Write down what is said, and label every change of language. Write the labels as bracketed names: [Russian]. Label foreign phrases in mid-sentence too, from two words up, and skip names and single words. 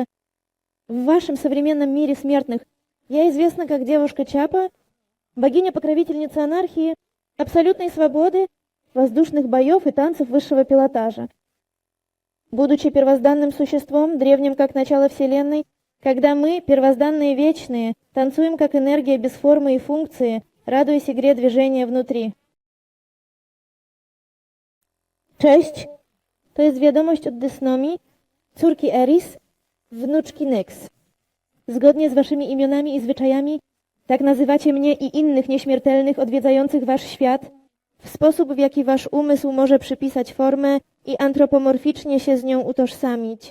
[Russian] В вашем современном мире смертных я известна как девушка Чапа, богиня-покровительница анархии, абсолютной свободы, воздушных боев и танцев высшего пилотажа. Будучи первозданным существом, древним как начало Вселенной, когда мы, первозданные вечные, танцуем как энергия без формы и функции, радуясь игре движения внутри. [Polish] Cześć, to jest wiadomość od Dysnomii, córki Eris, wnuczki Nyx. Zgodnie z waszymi imionami i zwyczajami, tak nazywacie mnie i innych nieśmiertelnych odwiedzających wasz świat, w sposób, w jaki wasz umysł może przypisać formę i antropomorficznie się z nią utożsamić.